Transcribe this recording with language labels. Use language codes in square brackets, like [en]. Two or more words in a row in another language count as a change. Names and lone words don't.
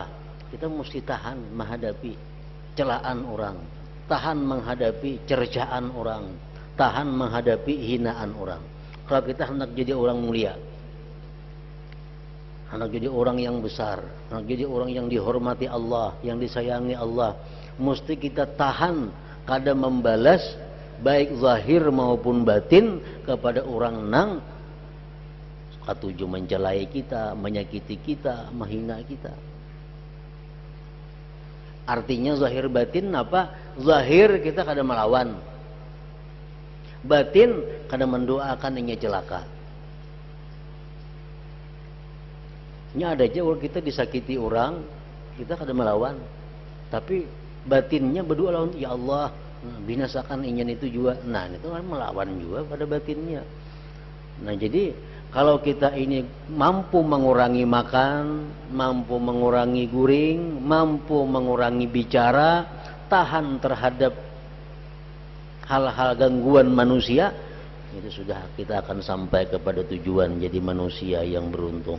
[id] Kita mesti tahan menghadapi celaan orang, tahan menghadapi cercaan orang, tahan menghadapi hinaan orang. Kalau kita hendak jadi orang mulia, hendak jadi orang yang besar, hendak jadi orang yang dihormati Allah, yang disayangi Allah, [bjn] mesti kita tahan kada membalas baik zahir maupun batin kepada orang nang katuju mencelai kita, menyakiti kita, menghina kita. [id] Artinya zahir batin apa? [bjn] Zahir kita kada melawan, batin kada mendoakan yang celaka. Ini ada aja orang kita disakiti orang, kita kada melawan, tapi batinnya berdoa lawan, [id] ya Allah binasakan ingin itu juga. [bjn] Nah, itu kan melawan juga pada batinnya. Nah, jadi kalau kita ini mampu mengurangi makan, mampu mengurangi guring, mampu mengurangi bicara, tahan terhadap hal-hal gangguan manusia, itu sudah kita akan sampai kepada tujuan, jadi manusia yang beruntung.